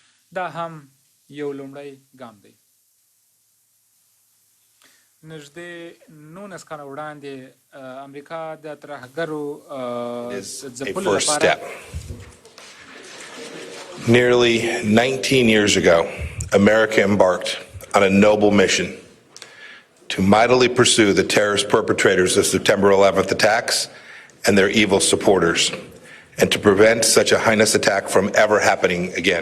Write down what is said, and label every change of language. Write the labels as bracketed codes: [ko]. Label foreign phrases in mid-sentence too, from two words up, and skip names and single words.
[ps] دا هم یو لومړی ګام دی. نږدې 19 کاله وړاندې امریکا د ترهګرو ځپلو لپاره [en] Nearly 19 years ago, America embarked on a noble mission to mightily pursue the terrorist perpetrators of September 11th attacks and their evil supporters, and to prevent such a heinous attack from ever happening again.